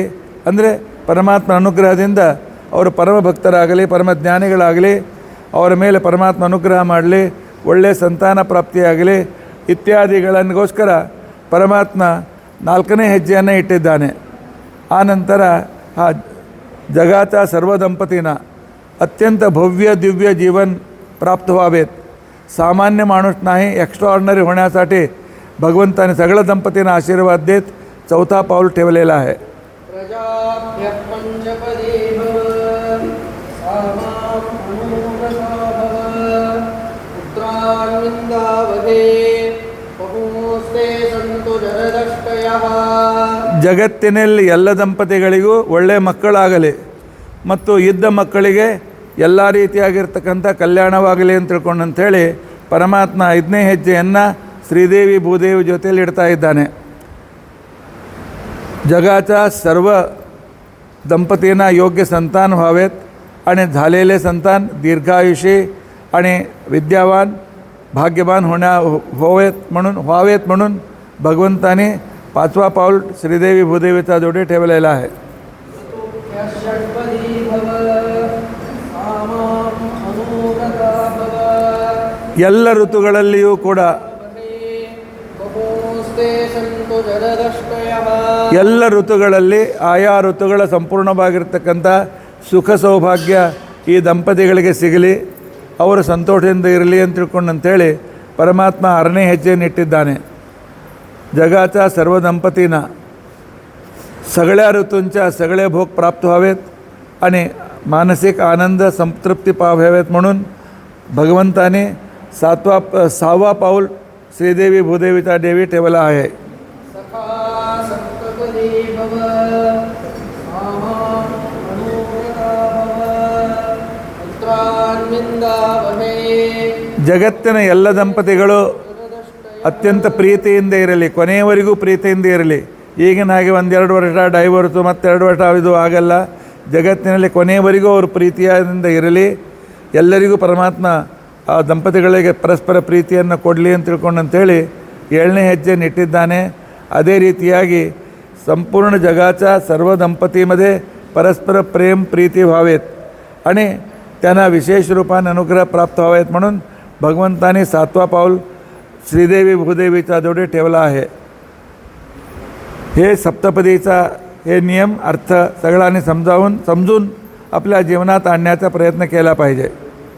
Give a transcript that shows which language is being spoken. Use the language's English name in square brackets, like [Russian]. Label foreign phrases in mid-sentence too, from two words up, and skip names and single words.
[Kannada] ಅಂದರೆ ಪರಮಾತ್ಮ ಅನುಗ್ರಹದಿಂದ ಅವರು ಪರಮ ಭಕ್ತರಾಗಲಿ, ಪರಮ ಜ್ಞಾನಿಗಳಾಗಲಿ, ಅವರ ಮೇಲೆ ಪರಮಾತ್ಮ ಅನುಗ್ರಹ ಮಾಡಲಿ, ಒಳ್ಳೆಯ ಸಂತಾನ ಪ್ರಾಪ್ತಿಯಾಗಲಿ ಇತ್ಯಾದಿಗಳಿಗೋಸ್ಕರ ಪರಮಾತ್ಮ ನಾಲ್ಕನೇ ಹೆಜ್ಜೆಯನ್ನು ಇಟ್ಟಿದ್ದಾನೆ. [Marathi] ಆನಂತರ हा जगाच्या सर्व दंपतींना अत्यंत भव्य दिव्य जीवन प्राप्त व्हावेत, सामान्य माणूस नाही, एक्स्ट्राऑर्डिनरी होण्यासाठी भगवंताने सगळ्या दंपतींना आशीर्वाद देत चौथा पाऊल ठेवलेला आहे. [Kannada] ಜಗತ್ತಿನಲ್ಲಿ ಎಲ್ಲ ದಂಪತಿಗಳಿಗೂ ಒಳ್ಳೆಯ ಮಕ್ಕಳಾಗಲಿ ಮತ್ತು ಇದ್ದ ಮಕ್ಕಳಿಗೆ ಎಲ್ಲ ರೀತಿಯಾಗಿರ್ತಕ್ಕಂಥ ಕಲ್ಯಾಣವಾಗಲಿ ಅಂತ ತಿಳ್ಕೊಂಡು ಅಂಥೇಳಿ ಪರಮಾತ್ಮ 5ನೇ ಹೆಜ್ಜೆಯನ್ನು श्रीदेवी भूदेवी ಜೊತೆಯಲ್ಲಿ ಇಡ್ತಾ ಇದ್ದಾನೆ. [Marathi] जगाच्या सर्व दंपतींना योग्य संतान व्हावेत आणि झालेले संतान दीर्घायुषी आणि विद्यावान भाग्यवान व्हावेत म्हणून भगवंताने 5वा पाऊल श्रीदेवी भूदेवीचा जोडी ठेवलेला आहे. [Kannada] ಎಲ್ಲ ಋತುಗಳಲ್ಲಿಯೂ ಕೂಡ ಎಲ್ಲ ಋತುಗಳಲ್ಲಿ ಆಯಾ ಋತುಗಳ ಸಂಪೂರ್ಣವಾಗಿರ್ತಕ್ಕಂಥ ಸುಖ ಸೌಭಾಗ್ಯ ಈ ದಂಪತಿಗಳಿಗೆ ಸಿಗಲಿ, ಅವರು ಸಂತೋಷದಿಂದ ಇರಲಿ ಅಂತ ತಿಳ್ಕೊಂಡು ಅಂಥೇಳಿ ಪರಮಾತ್ಮ 6ನೇ ಹೆಜ್ಜೆಯನ್ನು ಇಟ್ಟಿದ್ದಾನೆ. [Marathi] जगाच्या सर्व दंपतींना सगळ्या ऋतूंच्या सगळे भोग प्राप्त व्हावेत आणि मानसिक आनंद संतृप्ती पाहावेत म्हणून भगवंताने 6वा पाऊल श्रीदेवी भूदेवीचा देवी ठेवला आहे. [Kannada] ಜಗತ್ತಿನ ಎಲ್ಲ ದಂಪತಿಗಳು ಅತ್ಯಂತ ಪ್ರೀತಿಯಿಂದ ಇರಲಿ, ಕೊನೆಯವರೆಗೂ ಪ್ರೀತಿಯಿಂದ ಇರಲಿ. ಈಗಿನ ಹಾಗೆ 1-2 ವರ್ಷ ಡೈವರ್ಸು ಮತ್ತು 2 ವರ್ಷ ಇದು ಆಗಲ್ಲ. ಜಗತ್ತಿನಲ್ಲಿ ಕೊನೆಯವರೆಗೂ ಅವರು ಪ್ರೀತಿಯಿಂದ ಇರಲಿ. ಎಲ್ಲರಿಗೂ ಪರಮಾತ್ಮ ಆ ದಂಪತಿಗಳಿಗೆ ಪರಸ್ಪರ ಪ್ರೀತಿಯನ್ನು ಕೊಡಲಿ ಅಂತ ತಿಳ್ಕೊಂಡಂತೇಳಿ 7ನೇ ಹೆಜ್ಜೆ ನೆಟ್ಟಿದ್ದಾನೆ. ಅದೇ ರೀತಿಯಾಗಿ [Marathi] संपूर्ण जगाच्या सर्व दंपतीमध्ये परस्पर प्रेम प्रीती व्हावेत आणि त्यांना विशेष रूपाने अनुग्रह प्राप्त व्हावेत म्हणून भगवंताने 7वा पाऊल श्रीदेवी भूदेवीचा जोडी ठेवला आहे. हे सप्तपदीचा हे नियम अर्थ सगळ्यांनी समजून आपल्या जीवनात आणण्याचा प्रयत्न केला पाहिजे.